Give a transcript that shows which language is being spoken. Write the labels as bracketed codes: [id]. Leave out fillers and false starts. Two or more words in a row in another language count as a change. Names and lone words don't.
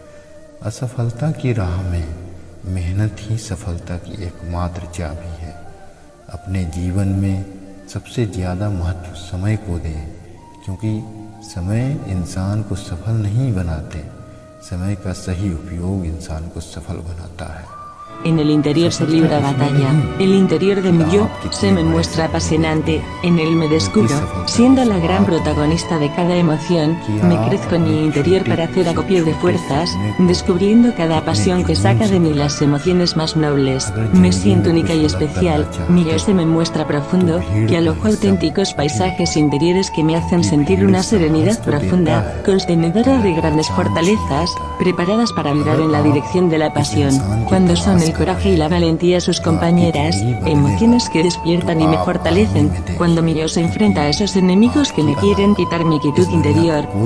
[hi] असफलता की राह में मेहनत ही सफलता की एकमात्र चाबी है। अपने जीवन में सबसे ज़्यादा महत्व समय को दें, क्योंकि समय इंसान को सफल नहीं बनाते, समय का सही उपयोग इंसान को सफल बनाता है। [es] En el interior se libra batalla, el interior de mi yo se me muestra apasionante, en él me descubro, siendo la gran protagonista de cada emoción, me crezco en mi interior para hacer acopio de fuerzas, descubriendo cada pasión que saca de mí las emociones más nobles, me siento única y especial, mi yo se me muestra profundo, que alojo auténticos paisajes interiores que me hacen sentir una serenidad profunda, contenedora de grandes fortalezas, preparadas para vibrar en la dirección de la pasión, cuando son el coraje y la valentía sus compañeras, emociones que despiertan y me fortalecen, cuando mi yo se enfrenta a esos enemigos que me quieren quitar mi quietud interior.